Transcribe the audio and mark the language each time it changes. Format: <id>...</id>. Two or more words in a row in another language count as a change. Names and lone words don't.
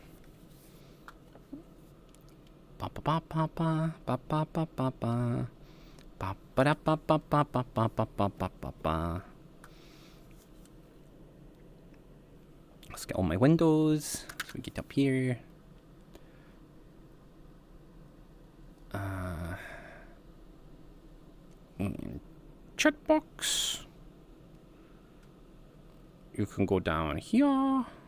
<en>Ba ba ba ba ba ba ba ba ba ba. Ba ba da ba ba ba ba ba ba ba ba ba ba. Let's get all my windows. So we get up here. And chat box. You can go down here.</en>